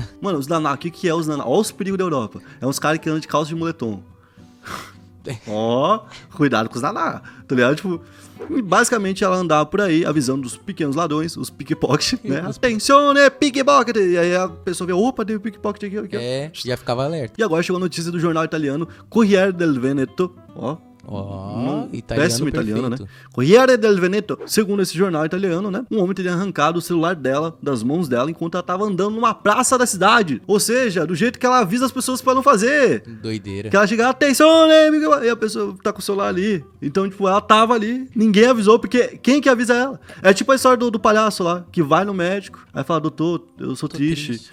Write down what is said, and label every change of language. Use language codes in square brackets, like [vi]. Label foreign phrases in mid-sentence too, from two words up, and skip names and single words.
[pt] Mano, os naná, o que é os naná? Olha os perigos da Europa. É uns caras que andam de calça de moletom. Ó, cuidado com os naná, tá ligado? Tipo, basicamente ela andava por aí avisando dos pequenos ladrões, os pickpocket, né? Attenzione, pickpocket! E aí a pessoa vê, opa, tem um pickpocket aqui. Já ficava alerta. E agora chegou a notícia do jornal italiano Corriere del Veneto, péssimo italiano, né? Corriere del Veneto. Segundo esse jornal italiano, né? Um homem teria arrancado o celular dela das mãos dela enquanto ela tava andando numa praça da cidade. Ou seja, do jeito que ela avisa as pessoas pra não fazer. Doideira. Que ela chega, atenção, né? E a pessoa tá com o celular ali. Então, tipo, ela tava ali. Ninguém avisou, porque quem que avisa ela? É tipo a história do palhaço lá, que vai no médico, aí fala, doutor, eu sou triste.